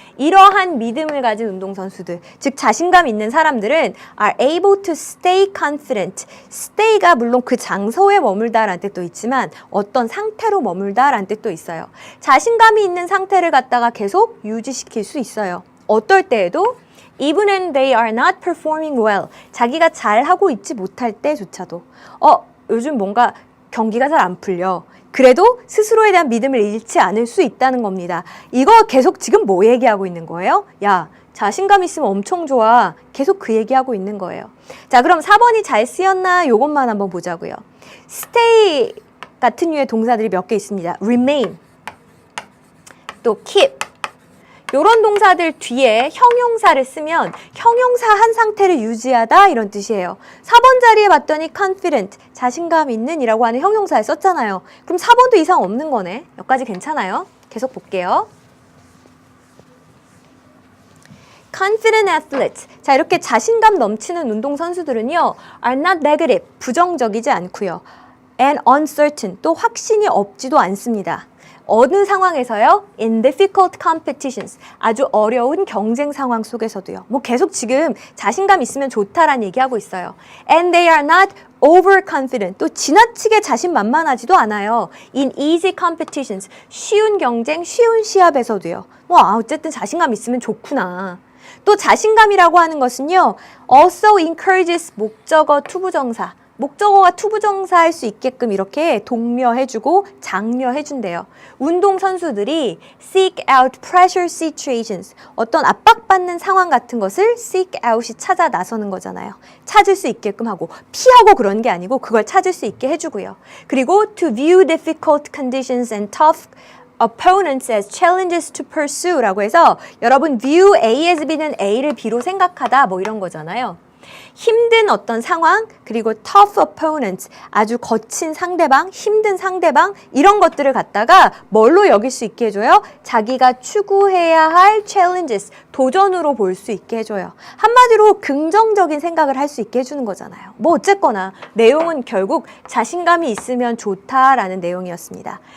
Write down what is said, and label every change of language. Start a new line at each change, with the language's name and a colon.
Korean: 이러한 믿음을 가진 운동선수들, 즉 자신감 있는 사람들은
English: are able to stay confident.
Korean: stay가 물론 그 장소에 머물다라는 뜻도 있지만 어떤 상태로 머물다라는 뜻도 있어요. 자신감이 있는 상태를 갖다가 계속 유지시킬 수 있어요. 어떨 때에도
English: even when they are not performing well.
Korean: 자기가 잘하고 있지 못할 때조차도 요즘 뭔가 경기가 잘 안 풀려. 그래도 스스로에 대한 믿음을 잃지 않을 수 있다는 겁니다. 이거 계속 지금 뭐 얘기하고 있는 거예요? 야, 자신감 있으면 엄청 좋아. 계속 그 얘기하고 있는 거예요. 자, 그럼 4번이 잘 쓰였나? 요것만 한번 보자고요. stay 같은 류의 동사들이 몇 개 있습니다.
English: remain, 또 keep.
Korean: 요런 동사들 뒤에 형용사를 쓰면 형용사 한 상태를 유지하다 이런 뜻이에요. 4번 자리에 봤더니 confident, 자신감 있는 이라고 하는 형용사를 썼잖아요. 그럼 4번도 이상 없는 거네. 여기까지 괜찮아요? 계속 볼게요.
English: confident athletes.
Korean: 자, 이렇게 자신감 넘치는 운동선수들은요.
English: are not negative,
Korean: 부정적이지 않고요.
English: and uncertain,
Korean: 또 확신이 없지도 않습니다. 어느 상황에서요?
English: In difficult competitions.
Korean: 아주 어려운 경쟁 상황 속에서도요. 뭐 계속 지금 자신감 있으면 좋다라는 얘기하고 있어요.
English: And they are not overconfident.
Korean: 또 지나치게 자신만만하지도 않아요.
English: In easy competitions.
Korean: 쉬운 경쟁, 쉬운 시합에서도요. 어쨌든 자신감 있으면 좋구나. 또 자신감이라고 하는 것은요.
English: also encourages
Korean: 목적어 투부정사. 목적어가 투부정사할 수 있게끔 이렇게 독려해주고 장려해준대요. 운동선수들이
English: seek out pressure situations,
Korean: 어떤 압박받는 상황 같은 것을 seek out이 찾아 나서는 거잖아요. 찾을 수 있게끔 하고 피하고 그런 게 아니고 그걸 찾을 수 있게 해주고요.
English: 그리고 to view difficult conditions and tough opponents as challenges to pursue 라고 해서 여러분 view A as B는
Korean: A를 B로 생각하다 뭐 이런 거잖아요. 힘든 어떤 상황, 그리고
English: tough opponents,
Korean: 아주 거친 상대방, 힘든 상대방 이런 것들을 갖다가 뭘로 여길 수 있게 해줘요? 자기가 추구해야 할 challenges, 도전으로 볼 수 있게 해줘요. 한마디로 긍정적인 생각을 할 수 있게 해주는 거잖아요. 뭐 어쨌거나 내용은 결국 자신감이 있으면 좋다라는 내용이었습니다.